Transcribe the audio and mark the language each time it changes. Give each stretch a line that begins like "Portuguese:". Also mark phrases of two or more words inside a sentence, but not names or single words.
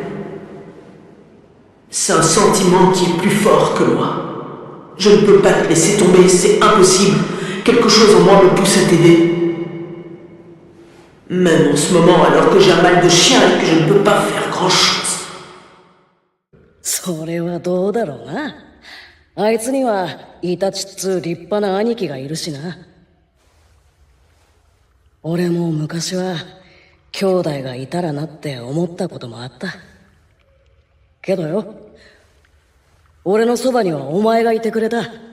French: C'est un sentiment qui est plus fort que moi. Je ne peux pas te laisser tomber, c'est impossible. Quelque chose en moi me pousse à t'aider. Même en ce moment, alors que j'ai un mal de chien et que je ne peux pas faire grand-chose.
Japanese: それはどうだろうな。あいつにはイタチっつう立派な兄貴がいるしな。俺も昔は兄弟がいたらなって思ったこともあった。けどよ、俺のそばにはお前がいてくれた。